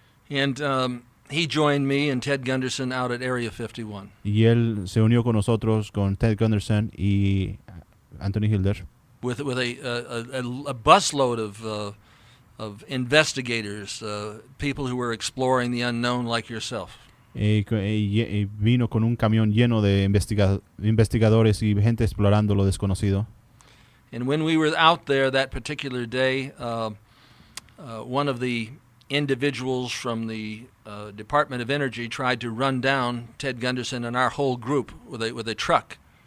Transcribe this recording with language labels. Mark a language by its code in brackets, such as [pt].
[en] And he joined me and Ted Gunderson out at Area 51. [es] Y él se unió con nosotros, con Ted Gunderson y Anthony Hilder. [en] With a busload of investigators, people who were exploring the unknown like yourself. [es] Y vino con un camión lleno de investigadores y gente explorando lo desconocido. [en] And when we were out there that particular day, one of the individuals from the Department of Energy tried to run down Ted Gunderson and our whole group with a truck.